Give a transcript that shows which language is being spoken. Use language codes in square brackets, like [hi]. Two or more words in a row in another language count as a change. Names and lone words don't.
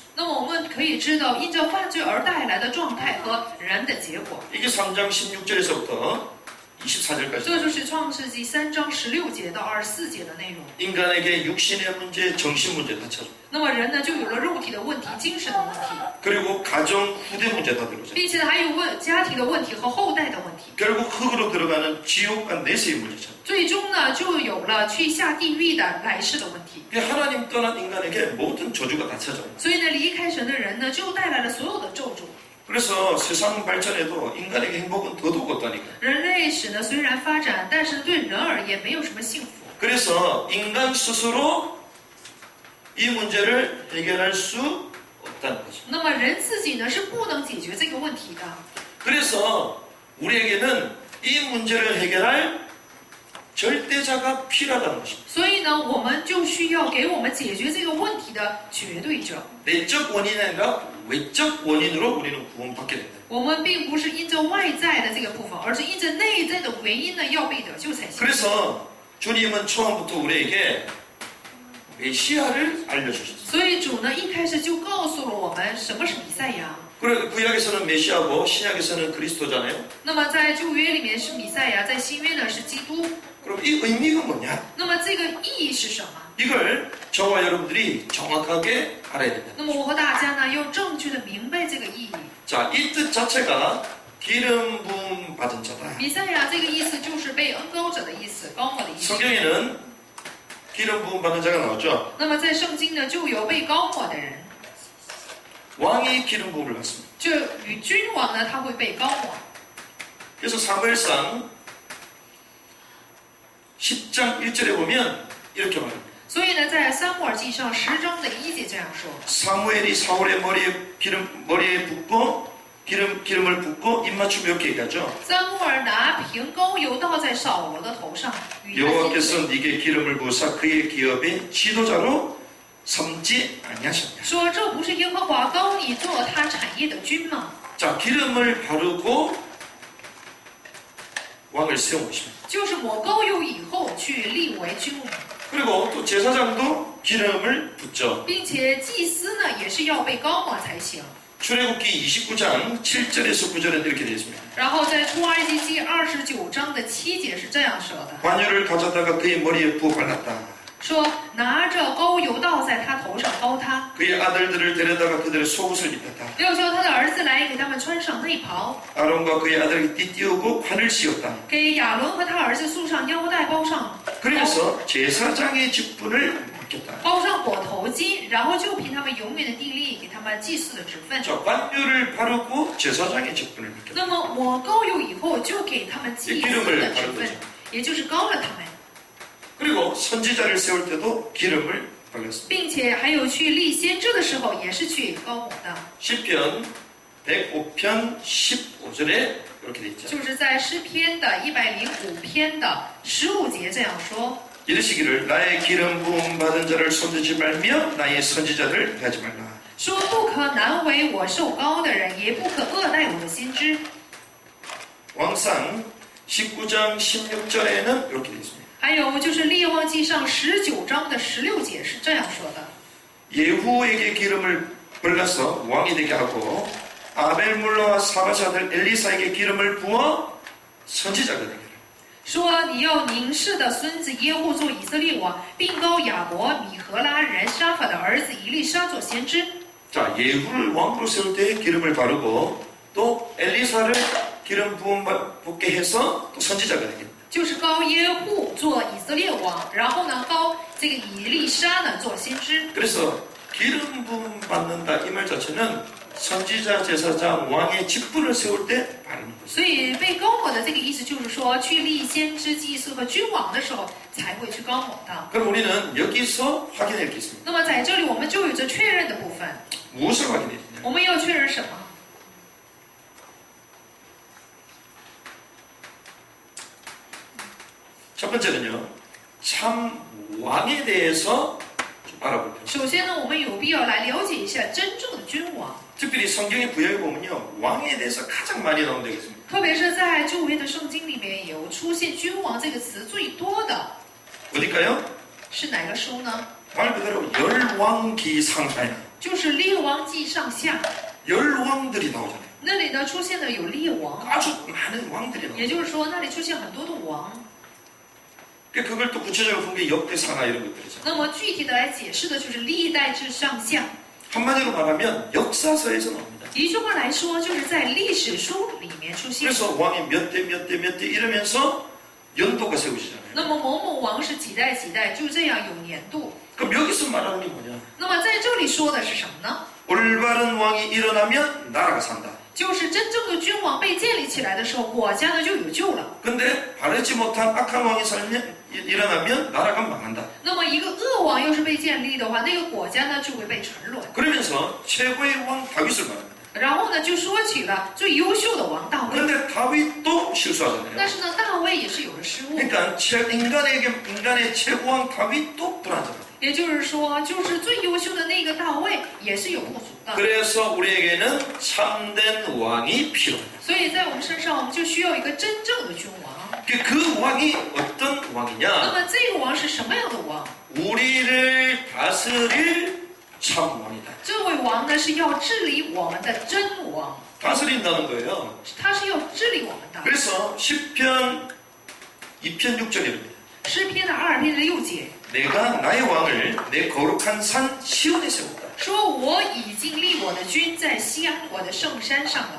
[zh] 那么我们可以知道，因着犯罪而带来的状态和人的结果， [ko] 이게 3장 16절에서부터 24절까지 [zh] 这就是创世纪3章16节到24节的内容。 [ko] 인간에게 육신의 문제, 정신 문제 다 찾아. [zh] 那么人呢，就有了肉体的问题、精神的问题， [ko] 그리고 가정 후대 문제 다 들어오잖아요. [zh] 并且还有家庭的问题和后代的问题。 [ko] 결국 흙으로 들어가는 지옥과 내세의 문제잖아요. [zh] 最终呢，就有了去下地狱的来世的问题。 [ko] 하나님 떠난 인간에게 모든 저주가 다 찾아와요. [zh] 所以呢，离开神的人呢，就带来了所有的咒诅。 [ko] 그래서 세상 발전에도 인간에게 행복은 더더욱 없다니까. [zh] 人类史呢虽然发展，但是对人而言没有什么幸福。 [ko] 그래서 인간 스스로 이 문제를 해결할 수 없다는 거죠. [zh] 那么人自己呢是不能解决这个问题的。 [ko] 그래서 우리에게는 이 문제를 해결할 절대자가 필요하다는 것입니다. [zh] 所以呢，我们就需要给我们解决这个问题的绝对者。 [ko] 내적 원인이 아니라 외적 원인으로 우리는 구원받게 된다. [zh] 我们并不是因着外在的这个部分，而是因着内在的原因呢，要被得救才行。 [ko] 그래서 주님은 처음부터 우리에게 메시아를 알려주셨어요. [zh] 所以主呢一开始就告诉了我们什么是弥赛亚。 [ko] 그래 구약에서는 메시아고 신약에서는 그리스도잖아요. [zh] 那么在旧约里面是弥赛亚，在新约呢是基督。 [ko] 그럼 이 의미가 뭐냐? [zh] 那么这个意义是什么？ [ko] 이걸 저와 여러분들이 정확하게 알아야 된다. [zh] 那么我和大家呢要正确的明白这个意义。 [ko] 자, 이 뜻 자체가 기름 부음 받은 자다. [zh] 弥赛亚这个意思就是被恩膏者的意思，膏抹的意思。 [ko] 성경에는 기름 부음 받은 자가 나오죠. [zh] 那么在圣经呢就有被膏抹的人， [ko] 왕이 기름 부음을 받습니다. [zh] 就与君王呢他会被膏抹。 [ko] 그래서 사무엘상 10장 1절에 보면 이렇게 말합니다. [zh] 所以呢，在撒母耳记上10章的1节这样说： [ko] 사무엘이 사울의 머리에 붓고 기름을 붓고 입맞춤 이렇게 얘기하죠. [zh] 撒母耳拿瓶膏油倒在扫罗的头上，与他亲嘴 [ko] 여호와께서 네게 기름을 부으사 그의 기업의 지도자로 삼지 아니하셨냐. [zh] 说：“这不是耶和华膏你做他产业的君吗？ [ko] 자, 기름을 바르고 왕을 세워보십니다. [zh] 就是抹膏油以后去立为君王， [ko] 그리고 또 제사장도 기름을 붓죠. [zh] 并且祭司呢也是要被膏抹才行。 [ko] 출애굽기 29장 7절에서 9절에 이렇게 되어 있습니다. [zh] 然后在出埃及记29章的7节是这样说的： [ko] 관유를 가져다가 그의 머리에 부어 발랐다. [zh] 说拿着膏油倒在他头上膏他， [ko] 그의 아들들을 데려다가 그들의 속옷을 입혔다. [zh] 又叫他的儿子来给他们穿上内袍， [ko] 아론과 그의 아들에게 띠띠우고 관을 씌웠다. [zh] 给亚伦和他儿子束上腰带，包上 [ko] 그래서 제사장의 직분을 맡겼다. [zh] 包上裹头巾，然后就凭他们永远的地利给他们祭祀的职分。 [ko] 자, 관유를 바르고 제사장의 직분을 맡겼다. [zh] 那么抹膏油以后，就给他们祭司的职分，也就是膏了他们， [ko] 그리고 선지자를 세울 때도 기름을 발랐습니다. [zh] 并且还有去立先知的时候，也是去膏抹的。 [ko] 시편 105편 15절에 이렇게 돼 있죠. [zh] 就是在诗篇的105篇的15节这样说。 [ko] 이르시기를 나의 기름 부음 받은 자를 손대지 말며 나의 선지자를 대하지 말라. [zh] 说不可难为我受膏的人，也不可恶待我的先知。 [ko] 왕상 19장 16절에는 이렇게 되어 있습니다. [zh] 还有就是列王记上19章的16节是这样说的： [ko] 예후에게 기름을 발라서 왕이 되게 하고 아벨물라와 사바시 아들 엘리사에게 기름을 부어 선지자가 되게 하라. [zh] 说你要宁氏的孙子耶户做以色列王，并膏亚伯米和拉人沙法的儿子以利沙做先知。 [ko] 자, 예후를 왕으로 세울 때 기름을 바르고 또 엘리사를 기름 부음 붓게 해서 또 선지자가 되게 합니다. [zh] 就是膏耶户做以色列王，然后呢膏这个以利沙呢做先知。 [ko] 그래서 기름 부음 받는다 이 말 자체는 선지자, 제사장, 왕의 직분을 세울 때 바르는 거죠. [zh] 所以被膏抹的这个意思就是说，去立先知、祭司和君王的时候才会去膏抹的。 [ko] 그럼 우리는 여기서 확인할 게 있습니다. [zh] 那么在这里我们就有着确认的部分， [ko] 무엇을 확인해야 되냐? [zh] 我们要确认什么？ [ko] 첫 번째는요, 참 왕에 대해서 좀 알아볼 필요합니다. [zh] 首先呢，我们有必要来了解一下真正的君王， [ko] 특별히 성경의 구약에 보면요, 왕에 대해서 가장 많이 나온 데가 있습니다. [zh] 特别是在旧约的圣经里面有出现“君王”这个词最多的 [ko] 어딜까요? [zh] 是哪个书呢？ [ko] 말 그대로 열왕기상하에 [zh] 就是《列王记》上下， [ko] 열왕들이 나오잖아요. [zh] 那里呢出现的有列王， [ko] 아주 많은 왕들이 나와요. [zh] 也就是说那里出现很多的王。 [ko] 그걸 또 구체적으로 본 게 역대상하 이런 것들이죠. [zh] 那么具体的来解释的就是历代志上下。 [ko] 한마디로 말하면 역사서에서 나옵니다. [zh] 一句话来说，就是在历史书里面出现。 [ko] 그래서 왕이 몇 대 몇 대 몇 대 이러면서 연도가 세워지잖아요. [zh] 那么某某王是几代几代，就这样有年度。 [ko] 그럼 여기서 말하는 게 뭐냐? [zh] 那么在这里说的是什么呢？ [ko] 올바른 왕이 일어나면 나라가 산다. [zh] 就是真正的君王被建立起来的时候，国家呢就有救了。 [ko] 근데 바르지 못한 악한 왕이 일어나면 나라가 망한다. [zh] 那么一个恶王要是被建立的话，那个国家呢就会被沉沦。 [ko] 그러면서 최고의 왕 다윗을 말합니다. [zh] 然后呢，就说起了最优秀的王大卫。 [ko] 근데 다윗도 실수하잖아요. [zh] 但是呢，大卫也是有了失误。 [ko] 그러니까 인간의 최고왕 다윗도 불안정하다. [zh] 也就是说，就是最优秀的那个大卫也是有不足的。 [ko] 그래서 우리에게는 참된 왕이 필요하다. [zh] 所以在我们身上，我们就需要一个真正的君王。 [ko] 그 왕이 어떤 [zh] 那 [ko] 왕이냐? [zh] 么这个王是什么样的王？ [ko] 우리를 다스릴 참 왕이다. [zh] 这位王呢是要治理我们的真王， [ko] 다스린다는 거예요. [zh] 他是要治理我们的。 [ko] 그래서 시편 2편 6절입니다. [zh] 诗篇的2篇的6节 [ko] 내가 나의 왕을 내 거룩한 산 시온에 세웠다. [zh] 说：“我已经立我的君在西安我的圣山上了。”